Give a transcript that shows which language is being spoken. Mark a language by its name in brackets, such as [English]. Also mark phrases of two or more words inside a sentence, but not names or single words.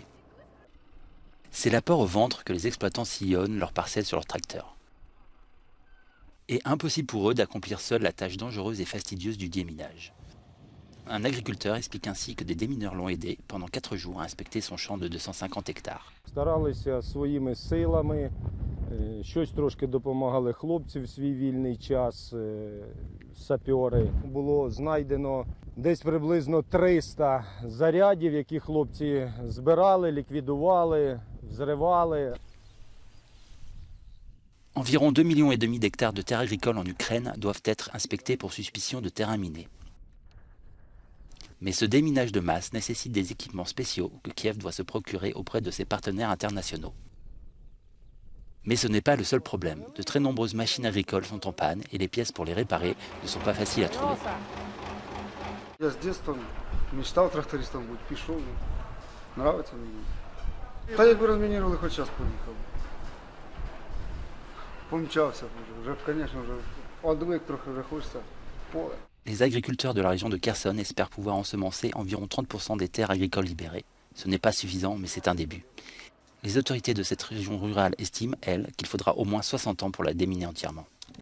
[French] C'est l'apport au ventre que les exploitants sillonnent leurs parcelles sur leurs tracteurs. Et impossible pour eux d'accomplir seuls la tâche dangereuse et fastidieuse du déminage. Un agriculteur explique ainsi que des démineurs l'ont aidé pendant 4 jours à inspecter son champ de 250 hectares. [Ukrainian] Старалися своїми силами, щось трошки допомагали хлопці в свій вільний час, сапери. Було знайдено десь приблизно 300 зарядів, які хлопці збирали, ліквідували, взривали. [French] Environ 2,5 millions d'hectares de terres agricoles en Ukraine doivent être inspectés pour suspicion de terrains minés. Mais ce déminage de masse nécessite des équipements spéciaux que Kiev doit se procurer auprès de ses partenaires internationaux. Mais ce n'est pas le seul problème. De très nombreuses machines agricoles sont en panne et les pièces pour les réparer ne sont pas faciles à trouver. [Ukrainian] Я з дитинства мечтав трактористом бути, пішов, нравиться мені. Та якби розмінірували, хоч час поїхав. Помчався вже, звісно, вже одвик трохи, вже хочеться в поле. [French] Les agriculteurs de la région de Kherson espèrent pouvoir ensemencer environ 30% des terres agricoles libérées. Ce n'est pas suffisant, mais c'est un début. Les autorités de cette région rurale estiment, elles, qu'il faudra au moins 60 ans pour la déminer entièrement.